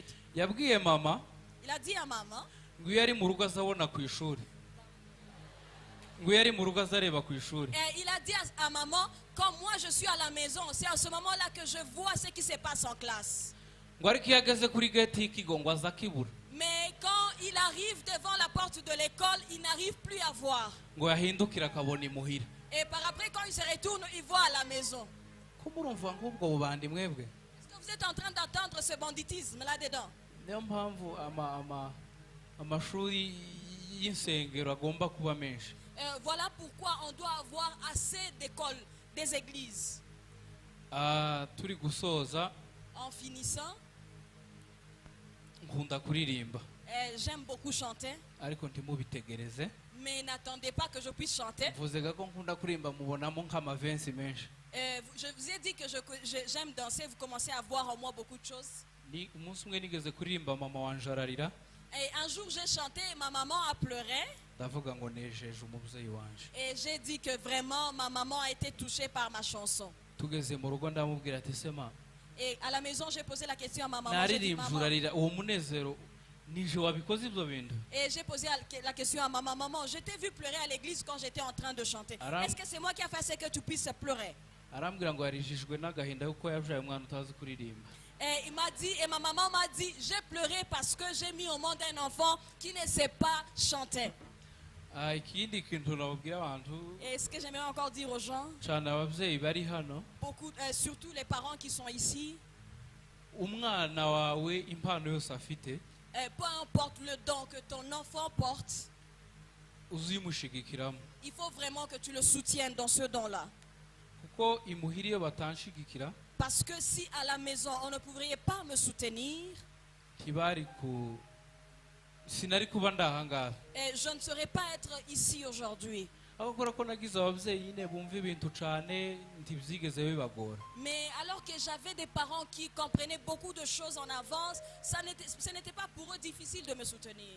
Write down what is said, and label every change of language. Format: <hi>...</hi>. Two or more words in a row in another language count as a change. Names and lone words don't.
<rw>Yabwiye mama.</rw> <fr>Il a dit à maman.</fr> <rw>ngo iyo ari mu rugo azabona ku ishuri. ngo iyo ari mu rugo azareba ku ishuri.</rw> <fr>Et il a dit à maman, comme moi je suis à la maison, c'est à ce moment-là que je vois ce qui se passe en classe.</fr> <rw>ngo ariko iyo ageze kuri gate y'ikigo ngo aza akibura.</rw> <fr>Mais quand il arrive devant la porte de l'école, il n'arrive plus à voir.</fr> <rw>ngo yahindukira akabona imuhira.</rw> <fr>Et par après quand il se retourne, il voit à la maison.</fr> <rw>ko murumva nk'ubwo bubandi mwebwe.</rw> <fr>Est-ce que vous êtes en train d'entendre ce banditisme là-dedans?</fr> <rw>niyo mpamvu amashuri y'insengero agomba kuba menshi.</rw> <fr>Voilà pourquoi on doit avoir assez d'écoles, des églises.</fr> <rw>turi gusoza.</rw> <fr>En finissant,</fr> <rw>nkunda kuririmba.</rw> <fr>J'aime beaucoup chanter.</fr> <rw>ariko ntimubitegereze.</rw> <fr>Mais n'attendez pas que je puisse chanter.</fr> <rw>mvuze ko nkunda kuririmba mubonamo nk'amavensi menshi.</rw> <fr>Je vous ai dit que j'aime danser, vous commencez à voir en moi beaucoup de choses.</fr> <rw>ni umunsi umwe nigeze kuririmba mama wanje ararira.</rw> <fr>Et un jour, j'ai chanté et ma maman a pleuré.</fr> <rw>ndavuga ngo nejeje umubyeyi wanje.</rw> <fr>Et j'ai dit que vraiment, ma maman a été touchée par ma chanson.</fr> <rw>Tugeze mu rugo ndamubwira ati sema</rw> <fr>Et à la maison, j'ai posé la question à ma maman. J'ai dit,</fr> <rw>naririmbye</rw> <fr>maman.</fr> <rw>urarira uwo munezero nije wabikoze ibyo bintu.</rw> <fr>Et j'ai posé la question à ma maman. Maman, je t'ai vu pleurer à l'église quand j'étais en train de chanter. Est-ce que c'est moi qui a fait ce que tu puisses pleurer?</fr> <rw>arambwira ngo yarijijwe n'agahinda kuko yabyaye umwana utazi kuririmba.</rw> <fr>Et il m'a dit, et ma maman m'a dit, j'ai pleuré parce que j'ai mis au monde un enfant qui ne sait pas chanter.</fr> <rw>Ikindi kintu nababwira abantu</rw> <fr>Et ce que j'aimerais encore dire aux gens,</fr> <rw>cyane ababyeyi bari hano,</rw> <fr>beaucoup, surtout les parents qui sont ici,</fr> <rw>umwana wawe impano yose afite</rw> <fr>peu importe le don que ton enfant porte,</fr> <rw>uzimushigikiramo,</rw> <fr>il faut vraiment que tu le soutiennes dans ce don-là.</fr> <rw>kuko imuhira iyo batanshigikira</rw> <fr>Parce que si à la maison on ne pourrait pas me soutenir,</fr> <rw>ntibari ku sinari kuba ndahangaha.</rw> <fr>je ne saurais pas être ici aujourd'hui.</fr> <rw>aho kubera ko nagize ababyeyi nyine bumva ibintu cyane ntibyigeze bibagora.</rw> <fr>Mais alors que j'avais des parents qui comprenaient beaucoup de choses en avance, ce n'était pas pour eux difficile de me soutenir.</fr>